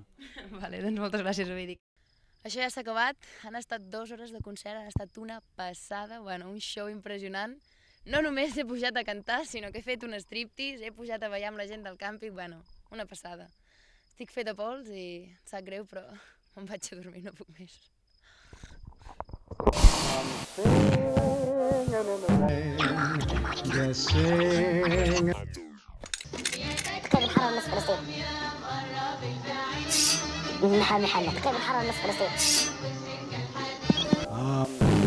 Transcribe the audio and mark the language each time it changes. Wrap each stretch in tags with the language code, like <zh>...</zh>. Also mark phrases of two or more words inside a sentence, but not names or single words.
<ca>Vale, doncs moltes gràcies, Ovidi. Això ja s'ha acabat, han estat 2 hores de concert, han estat una passada, bueno, un show impressionant. No només he pujat a cantar, sinó que he fet un striptease, he pujat a ballar amb la gent del càmping, bueno, una passada. Estic feta pols i em sap greu, però me'n vaig a dormir, no puc més.</ca> <ar>كيف الحرارة نص فلسطين؟ محل كيف الحرارة نص فلسطين؟</ar>